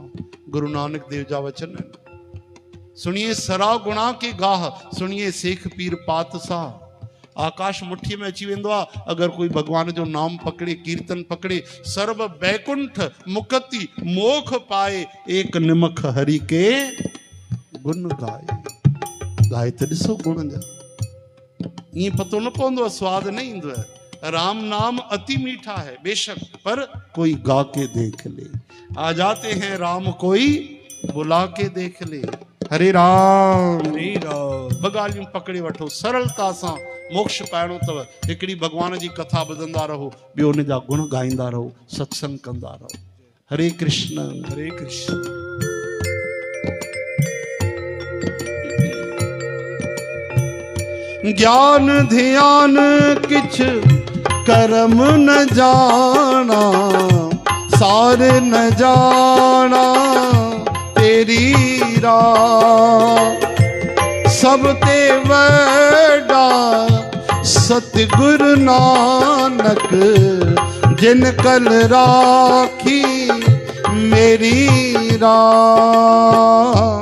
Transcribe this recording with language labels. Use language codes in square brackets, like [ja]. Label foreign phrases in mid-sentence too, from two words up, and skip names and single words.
[sd] गुरु नानक देव जा वचन आहिनि। [pa] ਸੁਣਿਐ ਸਰਾ ਗੁਣਾ ਕੇ ਗਾਹ, ਸੁਣਿਐ ਸੇਖ ਪੀਰ ਪਾਤਿ ਸਾਹ। [sd] आकाश मुट्ठी में अची वेंदो आहे अगरि कोई भगवान जो नाम पकड़े, कीर्तन पकड़े। [pa] ਸਰਬ ਬੈਕੁੰਠ ਮੁਕਤਿ ਮੋਖ ਪਾਏ, ਏਕ ਨਿਮਖ ਹਰਿ ਕੇ ਗੁਣ ਗਾਏ। [sd] गाए त ॾिसो गुण जा, ईअं पतो न पवंदो आहे, स्वाद न ईंदो आहे। [hi] राम नाम अति मीठा है बेशक, पर कोई गा के देख ले। आ जाते हैं राम कोई बुला के देख ले। हरे राम हरे राम। [sd] 2 ॻाल्हियूं पकड़े वठो, सरलता सां मोक्ष पाइणो अथव। हिकिड़ी भगवान जी कथा ॿुधंदा रहो, ॿियो उन जा गुण गाईंदा रहो, सत्संग कंदा रहो। [hi] हरे कृष्ण हरे कृष्ण। [pa] ਗਿਆਨ ਧਿਆਨ ਕਿਛੁ ਕਰਮ ਨ ਜਾਨਾ, ਸਾਰ ਨ ਜਾਨਾ ਤੇਰੀ ਰਾਹ। ਸਭ ਤੇ ਵਡਾ ਸਤਿਗੁਰੁ ਨਾਨਕ ਜਿਨ ਕਲ ਰਾਖੀ ਮੇਰੀ ਰਾਮ।